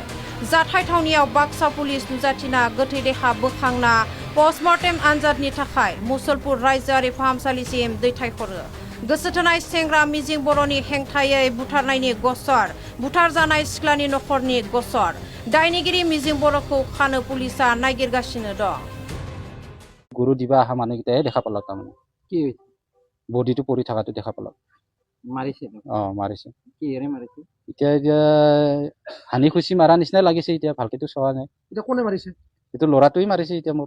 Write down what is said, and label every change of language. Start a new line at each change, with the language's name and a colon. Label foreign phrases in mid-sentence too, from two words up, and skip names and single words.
Bodo: जाथाय थावनियाव बाक्सा पुलिस नुजाथिना गोथै देहा बोखांना पस्टमर्टेम आनजादनि थाखाय मुसलपुर रायजोआरि फाहामसालिसिम दैथायहरो। गोसोथोनाय सेंग्रा मिजिं बर'नि हेंथायै बुथारनायनि गसर, बुथारजानाय सिख्लानि नखरनि गसर। दायनिगिरि मिजिं बर'खौ खानो पुलिसा नागिरगासिनो दं।
Assamese: গৰু দিবা অহা মানুহকেইটাই দেখা পালাক। তাৰমানে কি বডিটো পৰি থকাটো দেখা পালাক। মাৰিছে? মাৰিছে। কিহেৰে মাৰিছে? এতিয়া হানি খুচি মাৰা নিচিনা লাগিছে। এতিয়া ভালকেতো চোৱা নাই। এতিয়া কোনে মাৰিছে? এইটো ল'ৰাটোৱে মাৰিছে। এতিয়া মোৰ